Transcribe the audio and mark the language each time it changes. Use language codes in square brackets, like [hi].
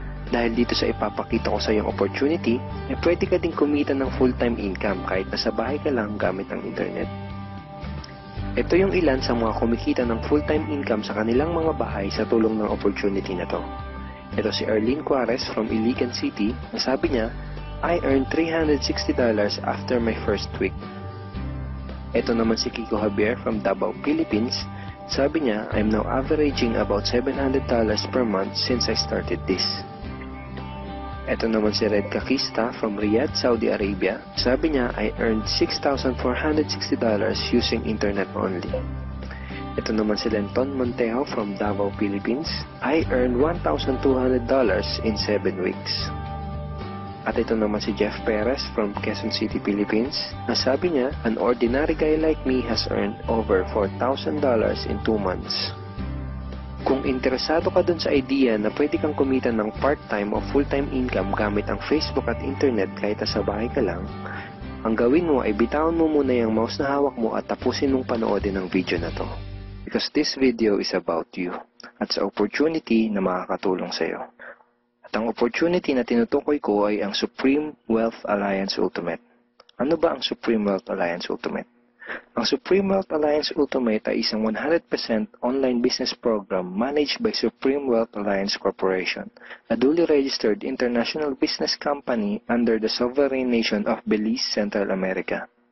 [tl] Dahil dito sa ipapakita ko sa iyong opportunity, pwede ka din kumita ng full-time income kahit nasa bahay ka lang gamit ang internet. Ito yung ilan sa mga kumikita ng full-time income sa kanilang mga bahay sa tulong ng opportunity na to. Ito si Arlene Juarez from Iligan City. Nasabi niya, [en] I earned $360 after my first week. [tl] Ito naman si [en] Kiko Javier from Davao, Philippines. [tl] Sabi niya, [en] I'm now averaging about $700 per month since I started this. [tl] Ito naman si [en] Red Kakista from Riyadh, Saudi Arabia. [tl] Sabi niya, [en] I earned $6,460 using internet only. [tl] Ito naman si [en] Lenton Montejo from Davao, Philippines. I earned $1,200 in 7 weeks. [tl] At ito naman si Jeff Perez from Quezon City, Philippines. Nasabi niya, [en] an ordinary guy like me has earned over $4,000 in 2 months. [tl] Kung interesado ka dun sa idea na pwede kang kumita ng part-time o full-time income gamit ang Facebook at internet kahit sa bahay ka lang, ang gawin mo ay bitawan mo muna yung mouse na hawak mo at tapusin mong panoodin ang video na to. [en] Because this video is about you [tl] at sa opportunity na makakatulong sa iyo. At ang opportunity na tinutukoy ko ay ang Supreme Wealth Alliance Ultimate. Ano ba ang Supreme Wealth Alliance Ultimate? Ang Supreme Wealth Alliance Ultimate ay isang [en] 100% online business program managed by Supreme Wealth Alliance Corporation, a duly registered international business company under the sovereign nation of Belize, Central America.